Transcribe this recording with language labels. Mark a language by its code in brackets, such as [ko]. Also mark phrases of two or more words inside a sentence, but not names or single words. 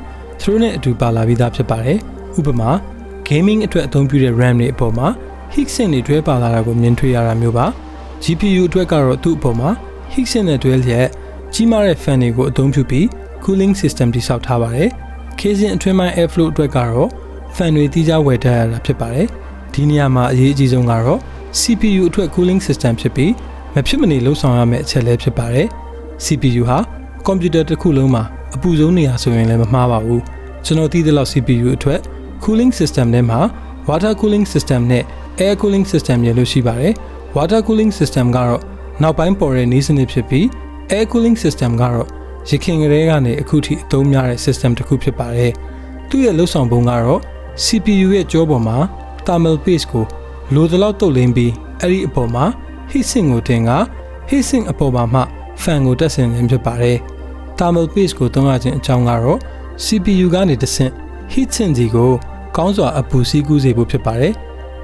[my] သူတို့နဲ့အတူပါလာပြီးသားဖြစ်ပါတယ်ဥပမာ gaming အတွက်အသုံးပြုတဲ့ RAM တွေအပေါ်မှာ [en] heat sink [my] တွေတွဲပါလာတာကိုမြင်တွေ့ရတာမျိုးပါ GPU အတွက်ကတော့သူ့အပေါ်မှာ [en] heat sink [my] နဲ့တွဲလျက်ကြီးမားတဲ့ fan တွေကိုအသုံးပြုပြီး [en] cooling system [my] တိစောက်ထားပါတယ် casing အတွင်းပိုင်း airflow အတွက်ကတော့ fan တွေတိကျဝယ်ထားရတာဖြစ်ပါတယ်ဒီနေရာမှာအရေးအကြီးဆုံးကတော့ CPU အတွက် cooling system ဖြစ်ပြီးမဖြစ်မနေလှုပ်ဆောင်ရမယ့်အချက်လည်းဖြစ်ပါတယ် CPU ဟာ computer တစ်ခုလုံးမှာအပူဆုံးနေရာဆိုရင်လည်းမမှားပါဘူးကျွန်တော်သိတဲ့လောက် CPU အတွက် [en] cooling system [my] ထဲမှာ [en] water cooling system [my] နဲ့ [en] air cooling system [my] ရလို့ရှိပါတယ် [en] water cooling system [my] ကတော့နောက်ပိုင်းပေါ်တဲ့နည်းစနစ်ဖြစ်ပြီး [en] air cooling system [my] ကတော့ရခင်ကတည်းကနေအခုထိအသုံးများတဲ့ system တစ်ခုဖြစ်ပါတယ်သူ့ရဲ့လှုပ်ဆောင်ပုံကတော့ CPU ရဲ့ကြောပေါ်မှာ [en] thermal paste [my] ကိုလိုသလောက်တုတ်လင်းပြီးအဲ့ဒီအပေါ်မှာ [en] heat sink [my] ကိုတင်က [en] heat sink [my] အပေါ်မှာမှ fan ကိုတက်ဆင်ခြင်းဖြစ်ပါတယ်။ [en] thermal paste [my] ကိုသုံးရခြင်းအကြောင်းကတော့ CPU ကနေတဆင့် [en] heat sink [my] စီကိုကောင်းစွာအပူစီးကူးစေဖို့ဖြစ်ပါတယ်။